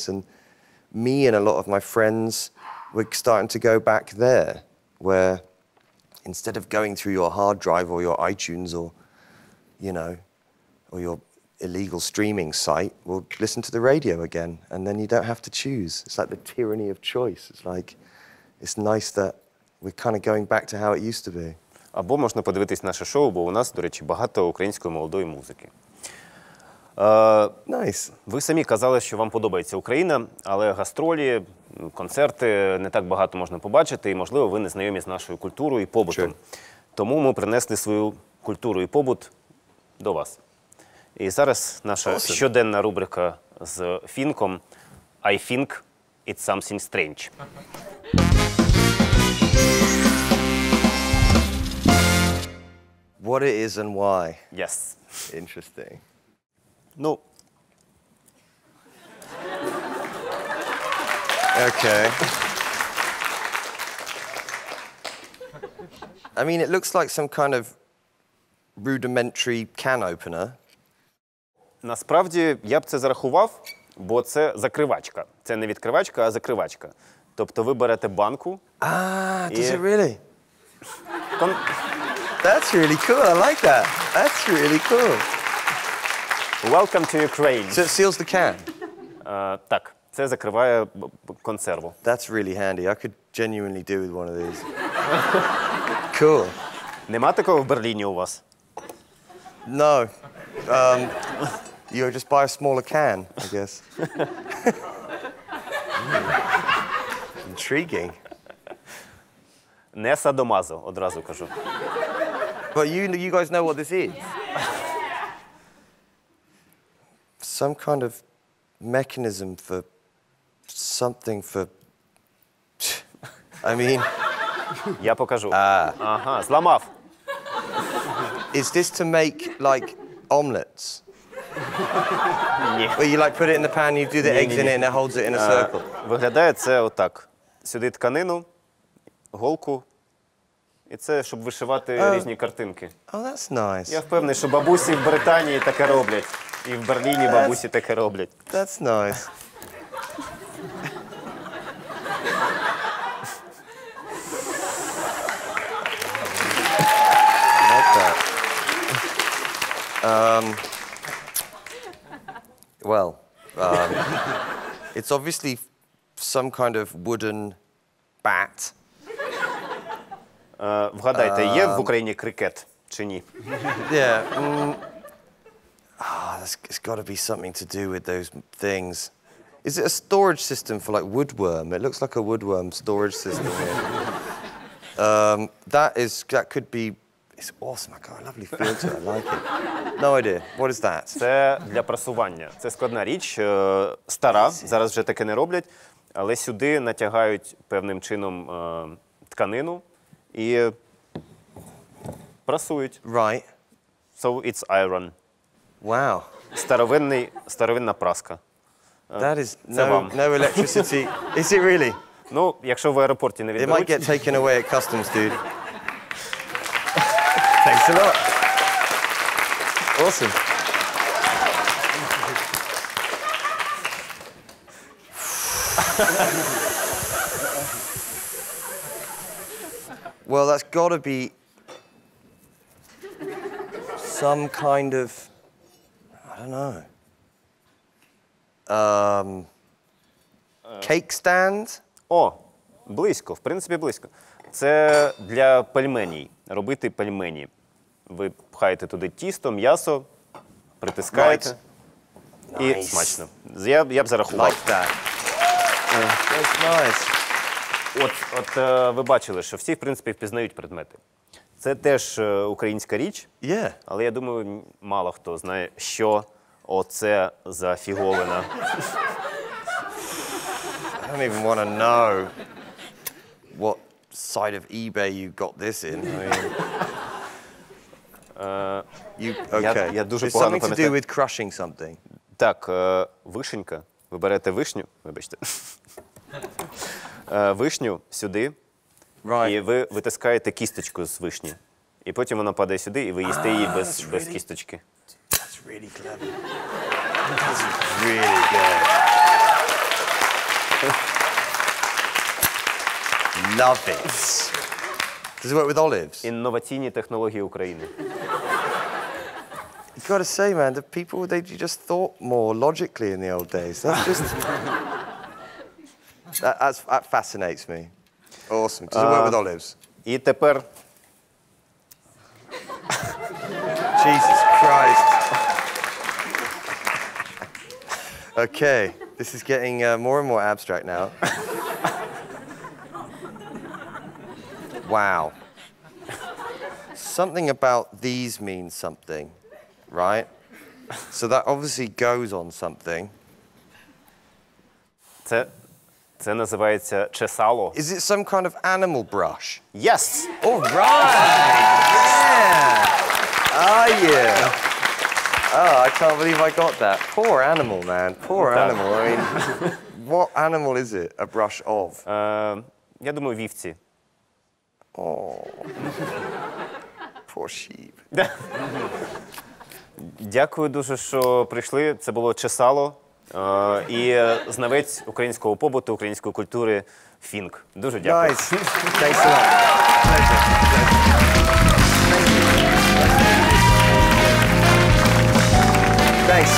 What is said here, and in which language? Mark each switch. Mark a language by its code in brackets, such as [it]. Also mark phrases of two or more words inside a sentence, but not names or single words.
[en] And me and a lot of my friends, we're starting to go back there, where instead of going through your hard drive or your iTunes or, or your illegal streaming site, we'll listen to the radio again, and then you don't have to choose. It's like the tyranny of choice. It's like, it's nice that we're kind of going back to how it used to be. [uk] Або можна подивитись наше шоу, бо у нас, до речі, багато української молодої музики. [en] Nice. [uk] Ви самі казали, що вам подобається Україна, але гастролі, концерти не так багато можна побачити, і, можливо, ви не знайомі з нашою культурою і побутом. Тому ми принесли свою культуру і побут до вас. І зараз наша щоденна рубрика з Фінком [en] «I think it's something strange». What it is and why. Yes. Interesting. [uk] Ну. [en] Okay. I mean, it looks like some kind of rudimentary can opener. [uk] Насправді, я б це зарахував, бо це закривачка. Це не відкривачка, а закривачка. Тобто ви берете банку. [en] Ah, does it really? [uk] Кон- [en] That's really cool. I like that. That's really cool. Welcome to Ukraine. So it seals the can. [uk] Так, це закриває консерву. [en] That's really handy. I could genuinely do with one of these. Cool. [uk] Нема такого в Берліні у вас? [en] No. You just buy a smaller can, I guess. Intriguing. [uk] Не садомазо, одразу кажу. [en] But you guys know what this is? Some kind of mechanism for something for... I mean... [uk] Я покажу. Ага, зламав. [en] Is this to make, like, omelets? [uk] Ні. [en] Where you, like, put it in the pan, you do the eggs in it, and it holds it in a circle? [uk] Виглядає це отак. Сюди тканину, голку. І це, щоб вишивати різні картинки. [en] Oh, that's nice. [uk] Я впевнений, що бабусі в Британії таке роблять. І в Берліні бабусі таке роблять. [en] That's nice. Like that. It's obviously some kind of wooden bat. [uk] Вгадайте, є в Україні крикет чи ні? [en] Yeah. It's got to be something to do with those things. Is it a storage system for like woodworm? It looks like a woodworm storage system here. That could be. It's awesome. I got a lovely feel to it. I like it. No idea. What is that? [uk] Це для прасування. Це складна річ, стара, зараз вже таке не роблять, але сюди натягають певним чином тканину і прасують. [en] Right. So it's iron. Wow. [uk] Старовинна праска. [en] That is [uk] вам. [en] no electricity. Is it really? [uk] Ну, якщо в аеропорті не [en] It might [uk] відберуть. [en] get taken away at customs, dude. Thanks a lot. Awesome. Well, that's got to be some kind of, I don't know. Cake stand? [uk] О, близько, в принципі, близько. Це для пельменей, робити пельмені. Ви пхаєте туди тісто, м'ясо, притискаєте. І [en] Nice. [uk] смачно. Я б зарахував. [en] Like that. That's nice. [uk] От ви бачили, що всі, в принципі, впізнають предмети. Це теж українська річ, [en] Yeah. [uk] але я думаю, мало хто знає, що оце за фіговина. [en] I don't even want to know what side of eBay you got this in. I mean, okay. [uk] я дуже [en] It's [uk] погано [en] something to do [uk] пам'ятаю. [en] with crushing something. [uk] Так, вишенька. Ви берете вишню, вибачте. Вишню сюди, і [en] Right. [uk] ви витискаєте кісточку з вишні. І потім вона падає сюди, і ви їсте її без [en] really- [uk] кісточки. [en] That's really clever. This is really good. Love it. Does it work with olives? [uk] Інноваційні технології України. [en] You've got to say, man, the people, they just thought more logically in the old days. That's just... that fascinates me. Awesome. Does it work with olives? [uk] І тепер [en] Jesus Christ. Okay, this is getting more and more abstract now. Wow. Something about these means something, right? So that obviously goes on something. [uk] це називається чесало. [en] Is it some kind of animal brush? Yes! All right! Yeah! Oh, yeah! Oh, I can't believe I got that. Poor animal, man. Poor animal. I mean, what animal is it a brush of? [uk] Я думаю, вівці. [en] Poor sheep. [uk] Дякую дуже, що прийшли. Це було Чесало і знавець українського побуту, української культури Фінк. Дуже дякую. [en] Nice. Thanks a lot. Pleasure. Thanks.